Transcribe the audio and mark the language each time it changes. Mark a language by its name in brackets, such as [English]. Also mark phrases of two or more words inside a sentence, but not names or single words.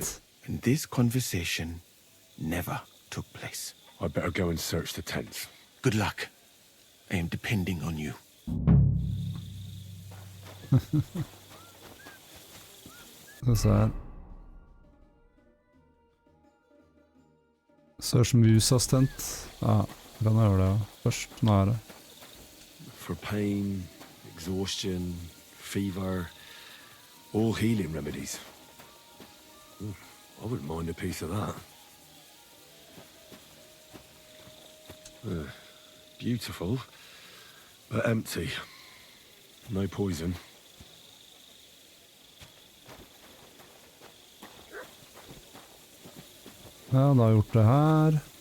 [English] And this conversation never took place. I better go and search the tents. Good luck. I am depending on you. What's that? Search Musas tent. [Norwegian] Ja, kan jeg gjøre det først. Nå er det. [English] For pain, exhaustion, fever, all healing remedies. I wouldn't mind a piece of that. Beautiful, but empty. No poison. [Norwegian] Ja, da har jeg gjort det her.